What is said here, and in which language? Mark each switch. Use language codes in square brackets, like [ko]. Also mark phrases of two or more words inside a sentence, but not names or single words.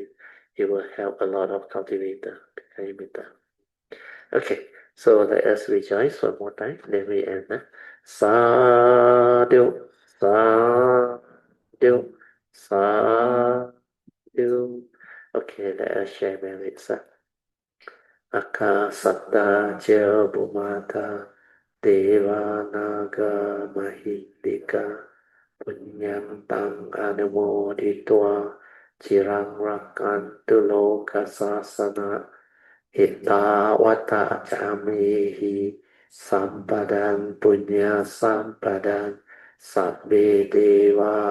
[en] It will help a lot of cultivator. Okay, so let us rejoice one more time. Then we end. [pi] Sadhu, sadhu, sadhu. [en] Okay, let us share merits. [pi] Akasatta ca bhumata deva naga mahindika punyantang anumoditva cirang rakantu loka sasana Ittawata camihi sampadan punya sampadan sabbe deva